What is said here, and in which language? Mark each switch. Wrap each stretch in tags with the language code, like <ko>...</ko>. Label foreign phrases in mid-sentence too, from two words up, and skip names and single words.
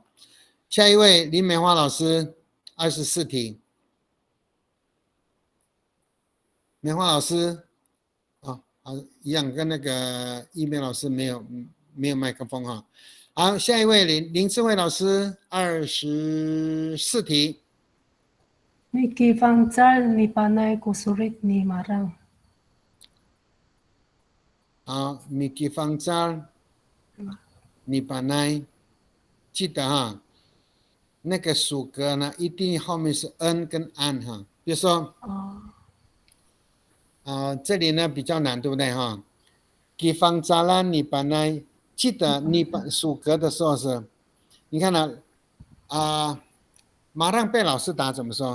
<zh>下一位林美花老师24题，美花老师。一样跟那个一鸣老师没有麦克风哈。好，下一位林智慧老师24题。</zh> <ami>Niki Fangzal ni panay kusurit ni marang。好，Niki Fangzal ni panay，</ami> <zh>记得哈，那个属格呢一定后面是 n 跟 an 哈，比如说。这里呢比较难，对不对哈？给方扎兰你本来记得你属格的时候是，你看呢马上被老师打怎么说？</zh>